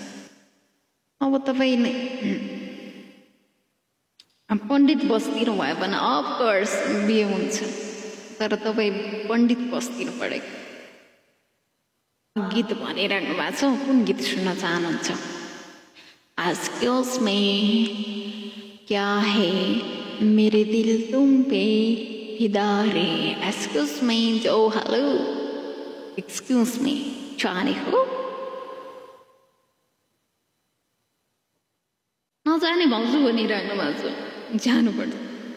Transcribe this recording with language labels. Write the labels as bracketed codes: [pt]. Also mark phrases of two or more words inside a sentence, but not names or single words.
[ne] अब तपाईँ नै पण्डित बस्दिनु भयो भने अफकोर्स बिहे हुन्छ, तर तपाईँ पण्डित बस्दिनु परेको। गीत भनिरहनु भएको छ, कुन गीत सुन्न चाहनुहुन्छ? [en] excuse me, [hi] क्या है मेरे दिल तुम पे फिदा रे। [en] excuse me jo hello, excuse me [hi] जाने हो? [ne] नजाने भाउजू भनिरहनु भएको छ, जानुपर्छ।